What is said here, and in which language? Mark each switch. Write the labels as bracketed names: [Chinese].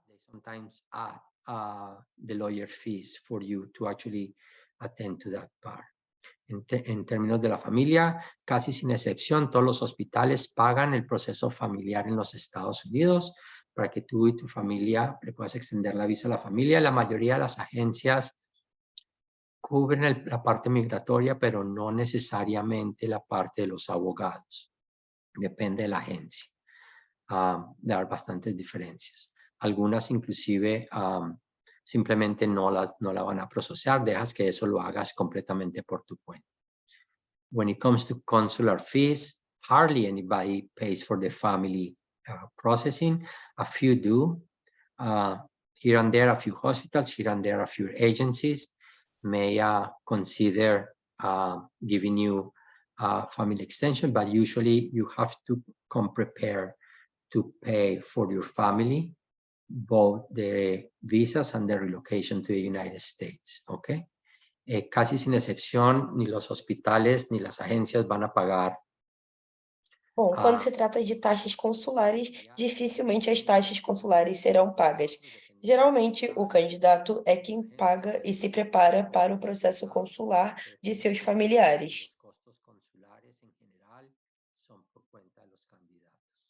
[English] Sometimes the lawyer fees for you to actually attend to that part. [Spanish] En términos de la familia, casi sin excepción, todos los hospitales pagan el proceso familiar en los Estados Unidos para que tú y tu familia le puedas extender la visa a la familia. La mayoría de las agencias cubren la parte migratoria, pero no necesariamente la parte de los abogados. Depende de la agencia. Hay bastantes diferencias. Algunas inclusive simplemente no la van a procesar, dejas que eso lo hagas completamente por tu cuenta. [English] When it comes to consular fees, hardly anybody pays for the family processing. A few do. Here and there, a few hospitals, here and there, a few agencies may consider giving you family extension, but usually you have to come prepared to pay for your family both the visas and the relocation to the United States, okay? [Spanish] Casi sin excepción, ni los hospitales ni las agencias van a pagar. [Portuguese] Bom, quando se trata de taxas consulares, dificilmente as taxas consulares serão pagas. Geralmente, o candidato é quem paga e se prepara para o processo consular de seus familiares. [Spanish] Costos consulares en general son por cuenta de los candidatos.